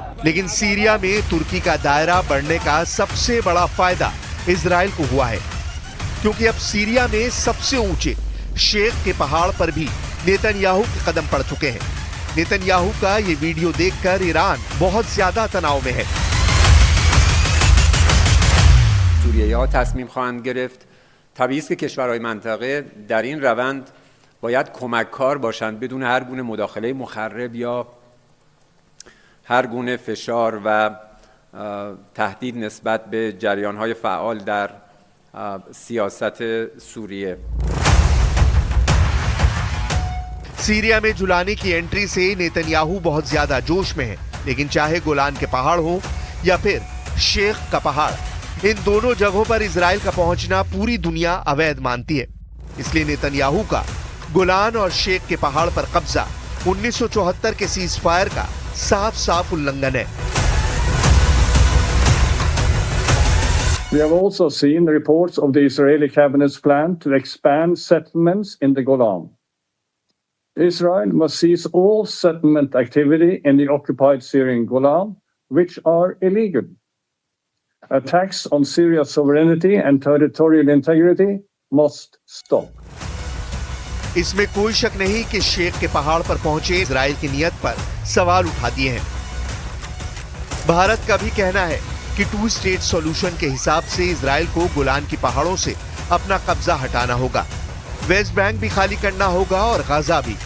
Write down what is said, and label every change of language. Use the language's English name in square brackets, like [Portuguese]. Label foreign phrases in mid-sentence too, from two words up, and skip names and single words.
[Hindi] लेकिन सीरिया में तुर्की का दायरा बढ़ने का सबसे बड़ा फायदा इजराइल को हुआ है, क्योंकि अब सीरिया में सबसे ऊंचे शेख के पहाड़ पर भी नेतन्याहू के कदम पड़ चुके हैं। नेतन्याहू का ये वीडियो देखकर ईरान बहुत ज्यादा तनाव में है। [Persian] سوریه‌ها تصمیم خواهند گرفت طبیعی است که کشورهای منطقه در این روند باید کمک‌کار باشند بدون هر گونه مداخله مخرب یا هر گونه فشار و تهدید نسبت به جریان‌های فعال در سیاست سوریه. [Hindi] सीरिया में जुलानी की एंट्री से नेतन्याहू बहुत ज्यादा जोश में है, लेकिन चाहे गोलान के पहाड़ हो या फिर शेख का पहाड़, इन दोनों जगहों पर इजराइल का पहुंचना पूरी दुनिया अवैध मानती है। इसलिए नेतन्याहू का गोलान और शेख के पहाड़ पर कब्जा 1974 के [English] cease fire [Hindi] का साफ साफ उल्लंघन है। [English] We have also seen reports of the Israeli cabinet's plan to expand settlements in the Golan. Israel must cease all settlement activity in the occupied Syrian Golan, which are illegal. Attacks on Syria's sovereignty and territorial integrity must stop. [Hindi] इसमें कोई शक नहीं कि शेख के पहाड़ पर पहुंचे इजराइल की नियत पर सवाल उठा दिए हैं। भारत का भी कहना है कि 2 [English] state solution [Hindi] के हिसाब से इजराइल को गोलान की पहाड़ों से अपना कब्जा हटाना होगा, वेस्ट बैंक भी खाली करना होगा और गाजा भी।